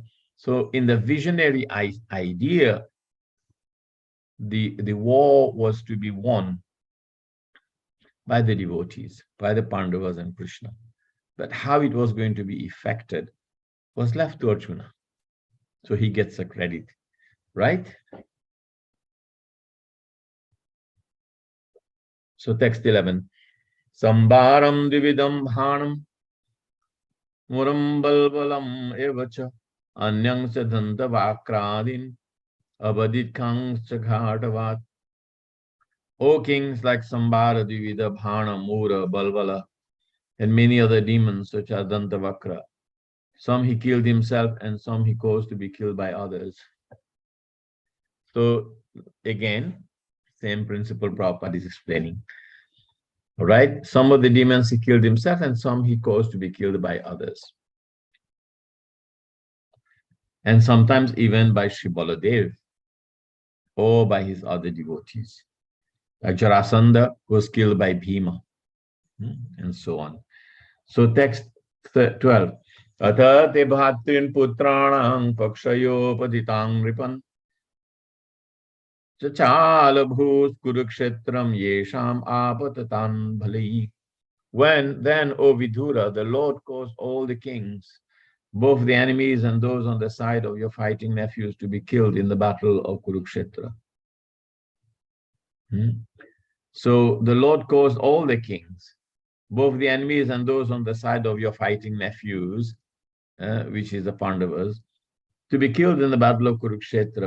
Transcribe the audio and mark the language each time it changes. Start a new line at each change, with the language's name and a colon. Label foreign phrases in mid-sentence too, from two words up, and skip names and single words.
English: So in the visionary idea, the war was to be won by the devotees, by the Pandavas and Krishna. But how it was going to be effected was left to Arjuna. So he gets the credit, right? So text 11.
Sanskrit: शम्बरं द्विविदं बाणं मुरं बल्वलम् एव च अन्यांश् च दन्तवक्रादीन् अवधीत् कांश् च घातयत्.
English: O kings like Sambara, Divida, Bhana, Mura, Balbala, and many other demons such as Dantavakra. Some he killed himself and some he caused to be killed by others. So again, same principle Prabhupada is explaining. All right, some of the demons he killed himself and some he caused to be killed by others. And sometimes even by Sri Baladev or by his other devotees. Like Jarasandha was killed by Bhima, and so on. So text 12.
Sanskrit: अथ ते भ्रातृपुत्राणां पक्षयोः पतितान् नृपान् चचाल भूः कुरुक्षेत्रं येषाम् आपततां बलैः.
English: When then, O Vidura, the Lord caused all the kings, both the enemies and those on the side of your fighting nephews, to be killed in the battle of Kurukshetra. So the Lord caused all the kings, both the enemies and those on the side of your fighting nephews, which is the Pandavas, to be killed in the battle of Kurukshetra.